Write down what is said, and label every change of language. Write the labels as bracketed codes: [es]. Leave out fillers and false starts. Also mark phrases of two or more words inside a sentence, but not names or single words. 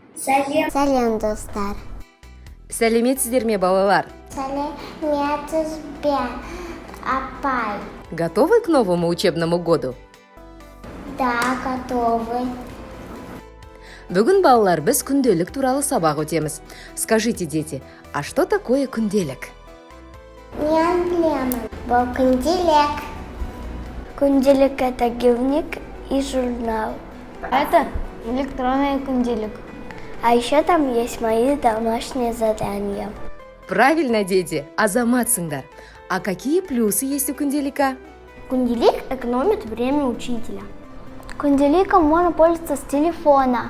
[kk] Сәлем, достар. Сәлеметсіздер ме, балалар? Сәлеметсіз бе, апай? [ru] Готовы к новому учебному году? Да, готовы. [kk] Бүгін, балалар, біз күнделік туралы сабақ өтеміз. [ru] Скажите, дети, а что такое күнделік? [kk] Мен білемін. Бұл күнделік. Күнделік – [ru] это дневник и журнал. Это электронный күнделік. А еще там есть мои домашние задания. Правильно, дети, азаматсыңдар. А какие плюсы есть у күнделіка? Күнделік экономит время учителя. Күнделиком можно пользоваться с телефона.